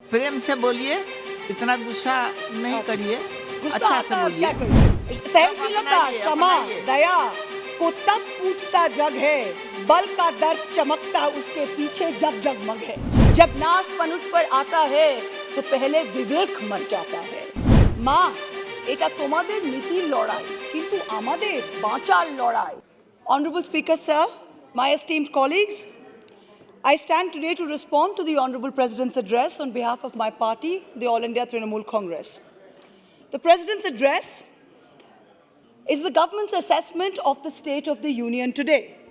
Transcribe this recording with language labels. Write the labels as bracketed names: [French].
[Hindi] प्रेम से बोलिए, इतना गुस्सा नहीं करिए, गुस्सा अच्छा आता से है, बोलिए। क्या करूं? सहनशीलता, अपनाइए, क्षमा, अपनाइए। दया को तब पूछता जग है, बल का दर्द चमकता उसके पीछे जब जगमग है। जब नाश मनुष्य पर आता है तो पहले विवेक मर जाता है। [Bangla] মা, এটা তোমাদের নীতির লড়াই, কিন্তু আমাদের বাঁচার লড়াই। [English] Honorable Speaker, sir, my esteemed colleagues, I stand today to respond to the Honorable President's address on behalf of my party, the All India Trinamool Congress. The President's address is the government's assessment of the state of the Union today.